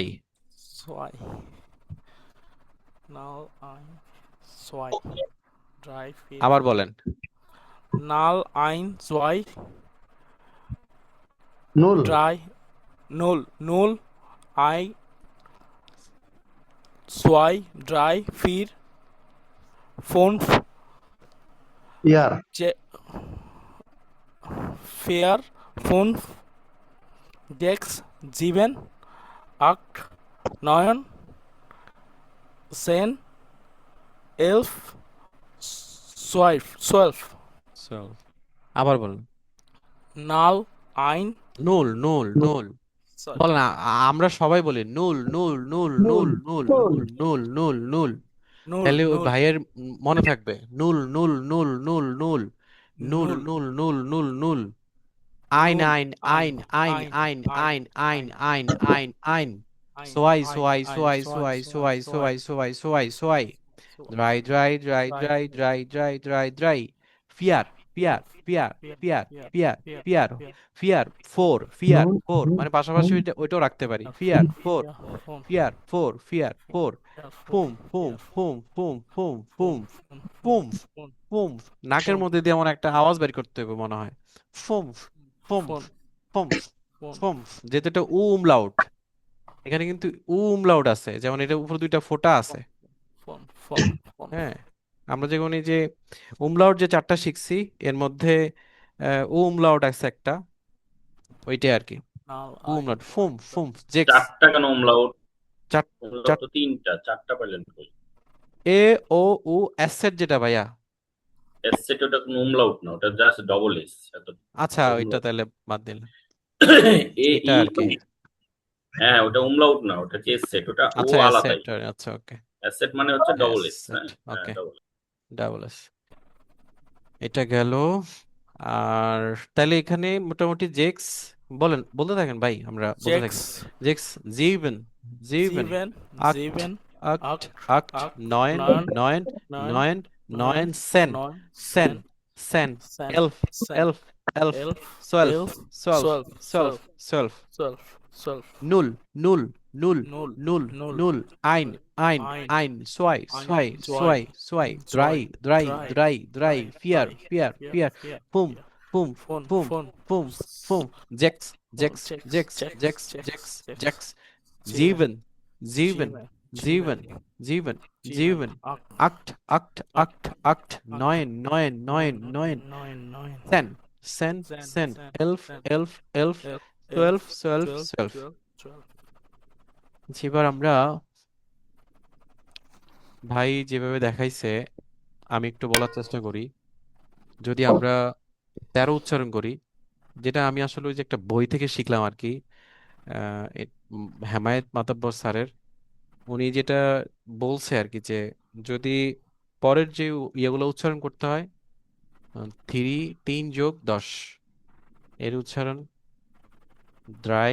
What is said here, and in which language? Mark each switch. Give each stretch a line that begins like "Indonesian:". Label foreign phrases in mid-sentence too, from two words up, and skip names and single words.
German: zwei null ein zwei drei vier
Bangla: আবার বলেন।
German: null ein zwei নুল, drei null null ein zwei, drei, vier, fünf, ইয়ার, vier, fünf, sechs, sieben, acht, neun, 10, 11, 12, 12,
Bangla: চল আবার বলুন।
German: null, ein, null null null
Bangla: sorry, বলেন। আমরা সবাই বলি
German: null null null নুল, null null নুল, null null null null. null,
Bangla: তাহলে ওই
German: null,
Bangla: ভাইয়ের মনে থাকবে
German: null null null null null null null, null null null null. ein null, আইন ein, ein ein ein, আইন ein, ein ein ein, ein ein ein. ein, সোয়াই ein, সোয়াই ein, সোয়াই zwei, সোয়াই zwei, সোয়াই zwei, zwei zwei zwei zwei. zwei, drei drei drei drei, drei drei drei drei drei. vier vier vier vier, ফিয়ার vier, ফিয়ার vier, ফিয়ার vier, vier four vier নুল, ফোর নুল,
Bangla: মানে পাশাপাশি
German: নুল,
Bangla: ওইটাও রাখতে পারি।
German: vier, vier four vier, fünf, vier four vier four. vier, fünf, fünf fünf vier, fünf fünf fünf fünf fünf, fünf, ফুম fünf, fünf,
Bangla: ফুম। নাকের
German: fünf,
Bangla: মধ্যে দিয়ে এমন একটা আওয়াজ বের করতে হবে মনে হয়।
German: fünf fünf fünf, ফুম fünf, ফুম।
Bangla: যেহেতু এটা লাউড, এখানে কিন্তু লাউড আছে, যেমন এটা উপর দুইটা ফোঁটা আছে।
German: fünf, fünf, fünf, fünf,
Bangla: হ্যাঁ, আমরা যেমন এই যে লাউড যে চারটা শিখছি, এর মধ্যে লাউড আছে একটা, ওইটাই আর কি।
German: null, ein, লাউড zwei, ফুম drei, fünf sechs.
Bangla: চারটা কেন umlaut? চার umlaut চার তো তিনটা, চারটা পাইলেন কই? এ ও উ অ্যাসেট যেটা ভাইয়া।
German: Es Zett
Bangla: ওটা কোনো umlaut না, ওটা
English: just double S.
Bangla: এত আচ্ছা, ওইটা umlaut তাহলে বাদ দিলাম। এ এটা ই আর কি। হ্যাঁ, ওটা umlaut না, ওটা হচ্ছে
German: Es Zett,
Bangla: ওটা ও আচ্ছা আলাদাই। অ্যাসেট, আচ্ছা ওকে।
German: Es Zett
Bangla: মানে হচ্ছে
English: double S,
Bangla: অ্যাসেট, হ্যাঁ হ্যাঁ ওকে, ডবল।
English: double S.
Bangla: এটা গেল। আর তাহলে এখানে মোটামুটি জেক্স বলেন, বলতে থাকেন ভাই, আমরা বলতে থাকি।
German: sechs, sechs sieben sieben sieben, আক্ট sieben, আক্ট acht, আক্ট acht, নয়ন neun, নয়ন neun, neun neun neun, সেন neun, সেন zehn, সেন zehn, এলফ zehn, elf elf elf, সোয়েলফ elf, সোয়েলফ zwölf, সোয়েলফ zwölf, সোয়েলফ। zwölf, zwölf, null null null null, নুল null, null. ein null, আইন ein, ein zwei ein, সোয়াই zwei, zwei zwei. ein, ড্রাই zwei, ড্রাই drei, drei drei. drei, ফিয়ার drei, ফিয়ার vier, ফিয়ার। vier, ফুম vier, ফুম fünf, ফুম fünf, fünf fünf. sechs sechs sechs, জেক্স sechs, জেক্স sechs, জেক্স sechs, জেক্স। sieben, sieben sieben sieben, জিভেন sieben, জিভেন sieben, জিভেন। acht, acht acht acht, acht acht acht, neun neun neun neun, নয়ন। neun, neun, zehn zehn zehn, সেন zehn, এলফ zehn, elf elf elf, সোয়েলফ elf, সোয়েলফ zwölf, সোয়েলফ। zwölf, zwölf.
Bangla: এবার আমরা ভাই যেভাবে দেখাইছে, আমি একটু বলার চেষ্টা করি। যদি আমরা 13 উচ্চারণ করি, যেটা আমি আসলে ওই যে একটা বই থেকে শিখলাম আর কি, হেমায়েত মাতাব্বর স্যারের, উনি যেটা বলছে আর কি, যে যদি পরের যে ইয়েগুলো উচ্চারণ করতে হয়, 3 যোগ 10 এর উচ্চারণ দ্রাই